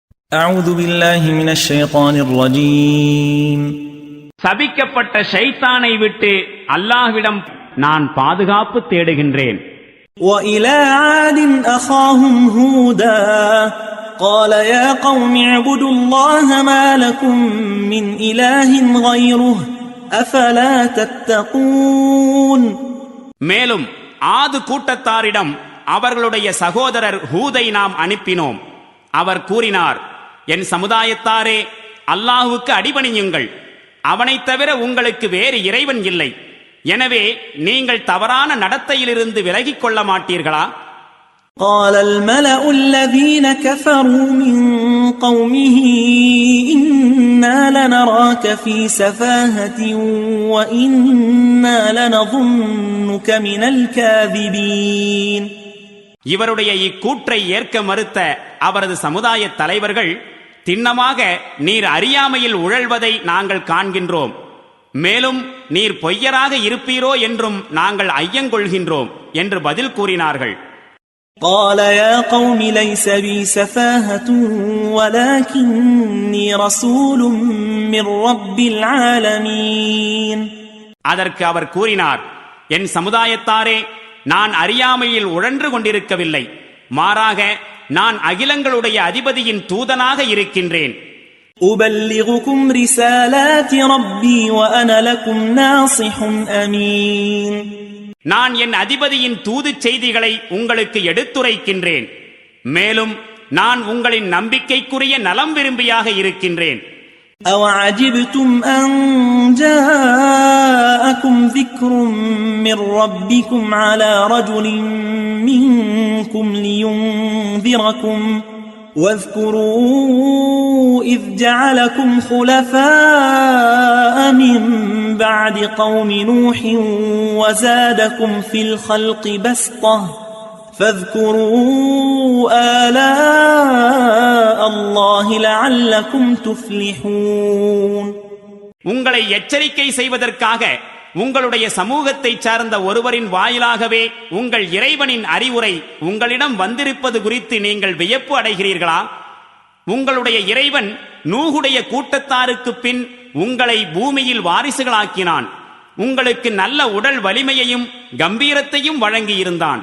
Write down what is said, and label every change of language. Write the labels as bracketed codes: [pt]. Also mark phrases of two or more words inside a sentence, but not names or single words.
[ar] أعوذ بالله من الشيطان الرجيم. [ta] சபிக்கப்பட்ட ஷைத்தானை விட்டு அல்லாஹ்விடம் நான் பாதுகாப்பு தேடுகின்றேன். [ar] وإلى عاد أخاهم هودا قال يا قوم اعبدوا الله ما لكم من إله غيره أفلا تتقون. [ta] மேலும் ஆது கூட்டத்தாரிடம் அவர்களுடைய சகோதரர் ஹூதை நாம் அனுப்பினோம். அவர் கூறினார், என் சமுதாயத்தாரே, அல்லாஹுவுக்கு அடிபணியுங்கள், அவனைத் தவிர உங்களுக்கு வேறு இறைவன் இல்லை. எனவே நீங்கள் தவறான நடத்தையிலிருந்து விலகிக் கொள்ள மாட்டீர்களா? [ar] قال الملأ الذين كفروا من قومه إنا لنراك في سفاهة وإنا لنظنك من الكاذبين. [ta] இவருடைய இக்கூற்றை ஏற்க மறுத்த அவரது சமுதாய தலைவர்கள், திண்ணமாக நீர் அறியாமையில் உழல்வதை நாங்கள் காண்கின்றோம், மேலும் நீர் பொய்யராக இருப்பீரோ என்றும் நாங்கள் ஐயங்கொள்கின்றோம் என்று பதில் கூறினார்கள். [ar] قال يا قوم ليس بي سفاهة ولكني رسول من رب العالمين. [ta] அதற்கு அவர் கூறினார், என் சமுதாயத்தாரே, நான் அறியாமையில் உழன்று கொண்டிருக்கவில்லை, மாறாக நான் அகிலங்களுடைய அதிபதியின் தூதனாக இருக்கின்றேன். [ar] أبلغكم رسالات ربي وأنا لكم ناصح أمين. [ta] நான் என் அதிபதியின் தூதுச் செய்திகளை உங்களுக்கு எடுத்துரைக்கின்றேன், மேலும் நான் உங்களின் நம்பிக்கைக்குரிய நலம் விரும்பியாக இருக்கின்றேன். [ar] أَوَعَجِبْتُمْ أَنْ جَاءَكُمْ ذِكْرٌ مِّنْ رَبِّكُمْ عَلَى رَجُلٍ مِّنْكُمْ لِيُنْذِرَكُمْ واذكروا إذ جعلكم خلفاء من بعد قوم نوح وزادكم في الخلق بسطة فاذكروا آلاء الله لعلكم تفلحون. [ta] உங்களை எச்சரிக்கை செய்வதற்காக உங்களுடைய சமூகத்தை சார்ந்த ஒருவரின் வாயிலாகவே உங்கள் இறைவனின் அறிவுரை உங்களிடம் வந்திருப்பது குறித்து நீங்கள் வியப்பு அடைகிறீர்களா? உங்களுடைய இறைவன் நூகுடைய கூட்டத்தாருக்கு பின் உங்களை பூமியில் வாரிசுகளாக்கினான், உங்களுக்கு நல்ல உடல் வலிமையையும் கம்பீரத்தையும் வழங்கியிருந்தான்.